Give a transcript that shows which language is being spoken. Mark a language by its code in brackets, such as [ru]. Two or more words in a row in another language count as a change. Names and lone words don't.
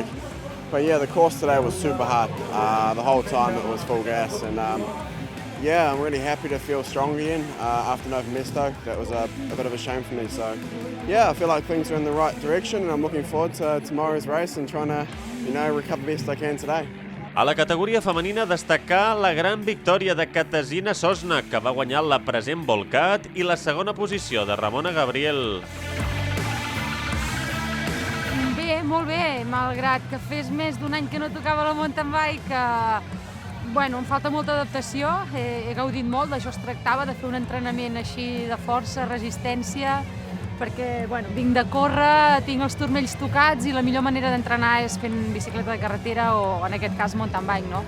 [en] But yeah, the course today was super hard. The whole time it was full gas, and yeah, I'm really happy to feel strong again after Nova Mesto. That was a bit of a shame for me. So yeah, I feel like things are in the right direction, and I'm looking forward to tomorrow's race and trying to, recover best I can today. [ca] A la categoria femenina destacar la gran victòria de Katarzyna Sosna, que va guanyar la present Volcat, i la segona posició de Ramona Gabriel. Bé, molt bé, malgrat que fes més d'un any que no tocava la [en] mountain bike, [ca] em falta molta adaptació, he gaudit molt, d'això es tractava, de fer un entrenament així de força, resistència, perquè vinc de córrer, tinc els turmells tocats i la millor manera d'entrenar és fent bicicleta de carretera o, en aquest cas, [en] mountain bike, [ca] no?